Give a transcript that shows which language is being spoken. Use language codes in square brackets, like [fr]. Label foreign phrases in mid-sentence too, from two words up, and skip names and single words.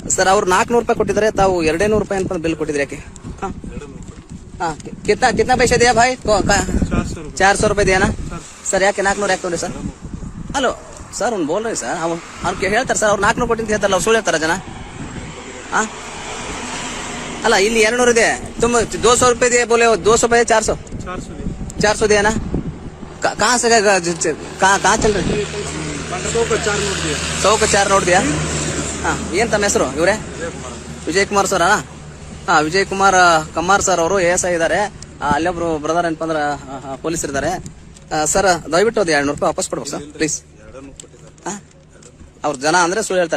[kn] ಸರ್ ಅವ್ರು 400 ರೂಪಾಯಿ ಕೊಟ್ಟಿದ್ದಾರೆ, ತಾವು 200 ರೂಪಾಯಿ ಅಂತ ಬಿಲ್ ಕೊಟ್ಟಿದ್ರೆ ಯಾಕೆ? [hi] हाँ कितना कितना पैसे दिया भाई? 400 रुपए दिया ना सर? [kn] ಯಾಕೆ 400 ಯಾಕೆ ತಗೊಂಡ್ರಿ ಸರ್? ಹಲೋ ಸರ್ ಅವ್ನು ಬೋಲ್ ರೀ ಸರ್, ಅವ್ರು ಹೇಳ್ತಾರೆ ಸರ್, ಅವ್ರು 400 ಕೊಟ್ಟಿಂತ ಹೇಳ್ತಾರಲ್ಲ, ಅವ್ರು ಸುಳ್ಳು ಹೇಳ್ತಾರ ಜನ? ಅಲ್ಲ ಇಲ್ಲಿ 200 ಇದೆ, [hi] तुम 200 रुपए दिए बोले, 200 रुपए 400 दिया ना? कहाँ से कहाँ चल रहे? [kn] 100 का 4 ನೋಟ್ ದಿಯಾ? ಏನ್ ತಮ್ಮ ಹೆಸರು? ಇವ್ರೆ ವಿಜಯ್ ಕುಮಾರ್ ಸರ್ ಅಣ್ಣ? ವಿಜಯ್ ಕುಮಾರ್ ಕಮ್ಮಾರ್ ಸರ್ ಅವರು ASI ಇದ್ದಾರೆ, ಅಲ್ಲೊಬ್ರು ಬ್ರದರ್ ಏನಪ್ಪ ಅಂದ್ರೆ ಪೊಲೀಸ್ ಇದ್ದಾರೆ ಸರ್. ದಯವಿಟ್ಟು ಅದು 200 ರೂಪಾಯಿ ವಾಪಸ್ ಕೊಡ್ಬೇಕು ಸರ್ ಪ್ಲೀಸ್. ಅವ್ರ ಜನ ಅಂದ್ರೆ ಸುಳ್ಳು ಹೇಳ್ತಾರೆ.